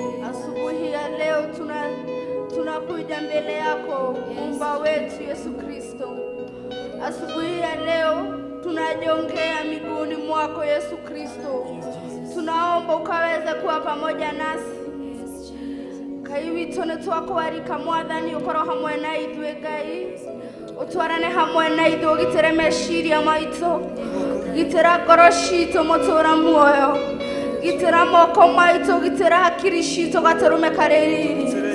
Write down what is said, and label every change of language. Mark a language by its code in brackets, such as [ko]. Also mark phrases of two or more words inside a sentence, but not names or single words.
[sw] Asubuhi ya leo tuna-, tunakuja mbele yako, Muumba wetu Yesu Kristo. Asubuhi ya leo tunajongea miguuni mwako Yesu Kristo. Tunaomba ukaweze kuwa pamoja nasi. [ki] Ngai witũ nĩ twakwarika Mwathani ũkorwo hamwe na ithuĩ Ngai. Ũtwarane hamwe na ithuĩ ũgitĩre meciria maitũ. Gitĩra ngoro citũ mũtũra muoyo. Gitĩra moko maitũ, gitĩra hakiri citũ gatũrũme karĩ riri.